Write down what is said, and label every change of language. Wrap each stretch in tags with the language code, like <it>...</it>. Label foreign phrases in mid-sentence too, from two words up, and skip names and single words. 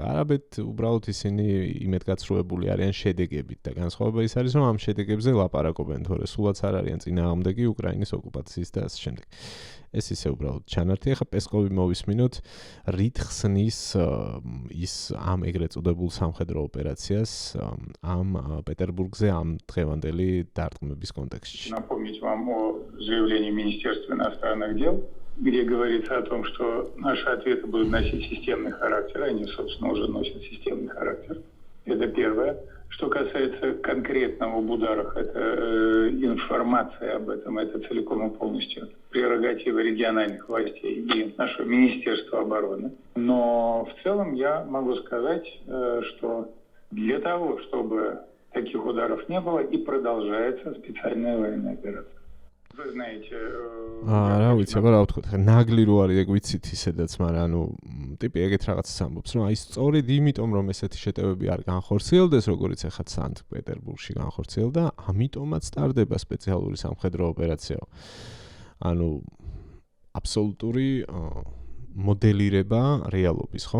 <ka>არამედ უბრალოდ ისინი იმედგაცრუებული არიან შედეგებით და განსხვავება ის არის, რომ ამ შედეგებზე ლაპარაკობენ, თორე სულაც არ არიან წინააღმდეგი უკრაინის ოკუპაციის და ასე შემდეგ. ეს ისე უბრალოდ ჩანართი. ახლა პესკოვი მოვისმინოთ, რით ხსნის ის ამ ეგრეთ წოდებულ სამხედრო ოპერაციას ამ პეტერბურგზე ამ დღევანდელი დარტყმების კონტექსტში.</ka> <ru>Напомнить вам о заявлении Министерства иностранных дел, где говорится о том, что наши ответы будут носить системный характер. Они, собственно, уже носят системный характер. Это первое. Что касается конкретного в ударах, это информация об этом, это целиком и полностью прерогатива региональных властей и нашего Министерства обороны. Но в целом я могу сказать, что для того, чтобы таких ударов не было, и продолжается специальная военная операция. Вы знаете...</ru> <ka>რა ვიცი, აბა რა ვთქვათ, ნაგლი რო არის, ეგ ვიცით ისედაც, მაგრამ ანუ ტიპი ეგეთ რაღაცას ამბობს, რომ აი სწორედ იმიტომ, რომ ესეთი შეტევები არ განხორციელდეს, როგორც ახლა სანქტ-პეტერბურგში განხორციელდა, ამიტომაც ტარდება სპეციალური სამხედრო ოპერაცია. ანუ აბსოლუტური მოდელირება რეალობის, ხო?</ka>